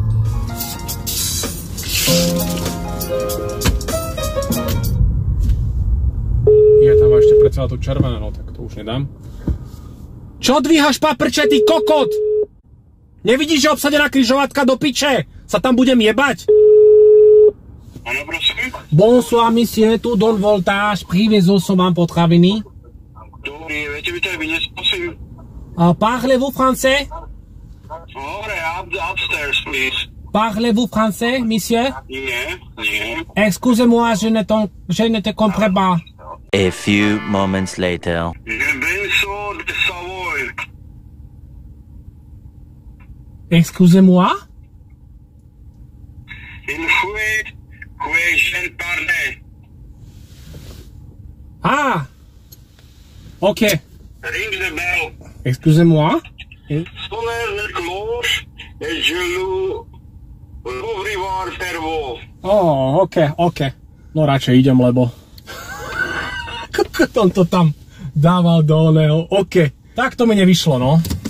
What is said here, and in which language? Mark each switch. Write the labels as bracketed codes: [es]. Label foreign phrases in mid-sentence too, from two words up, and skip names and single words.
[sk] Ja tam mám ešte predsa to červené, no tak to už nedám. Čo dvíhaš paprče, ty kokot? Nevidíš, že obsadená križovatka do piče? Sa tam budem jebať? Áno, prosím. [fr] Bonsoir, monsieur, tu Don Voltage, [sk] priviezol som vám potraviny. Dobrý, viete by to aj vyniesť, prosím? [fr] Parlez-vous français? [en] Hore, upstairs, please. [fr] Parlez-vous français, monsieur? [sk] Nie. [fr] Excusez-moi, je ne te comprends pas. [en] A few moments later. [fr] Benso de Savoy. Excusez-moi? Il faut je parle. Ah! Ok. [en] Ring the bell. [fr] Excusez-moi? Sonner le cloche et je l'ouvrirai per vous. [sk] Oh, ok. No radšej idem, lebo... On to tam dával do oného. Ok. Tak to mi nevyšlo, no.